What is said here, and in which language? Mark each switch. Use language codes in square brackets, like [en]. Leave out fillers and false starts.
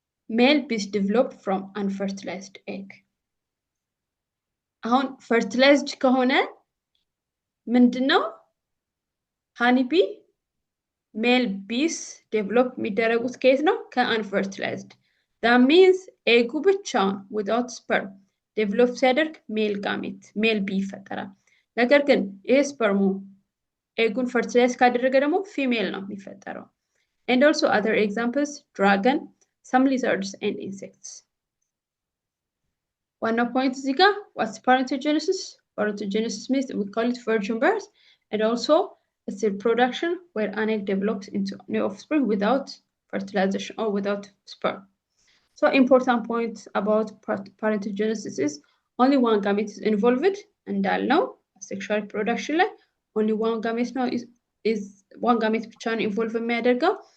[en] male bees develop from unfertilized egg. [am] አሁን fertilized ከሆነ ምንድነው ሃኒቢ ሜል ቢስ ዴቨሎፕ የሚደረጉት ከየት ነው? ከአንፈርቲላይዝድ [en] that means [am] ኤጉ ብቻውን without sperm ዴቨሎፕ ሲያደርግ ሜል ጋሜት ሜል ቢ ይፈጠራል። ነገር ግን ይሄ ስፐርሙ ኤጉን ፈርቲላይዝ ካደረገ ደግሞ ፊሜል ነው የሚፈጠረው። [en] and also other examples dragon, some lizards and insects. One point [am] እዚህ ጋር [en] what's parthenogenesis? Parthenogenesis means we call it virgin birth, and also it's a production where an egg develops into new offspring without fertilization or without sperm. So important point about parthenogenesis is only one gamete is involved, and now sexual reproduction like only one gamete now is one gamete [am] ብቻ ነው [en] involved [am] የሚያደርገው.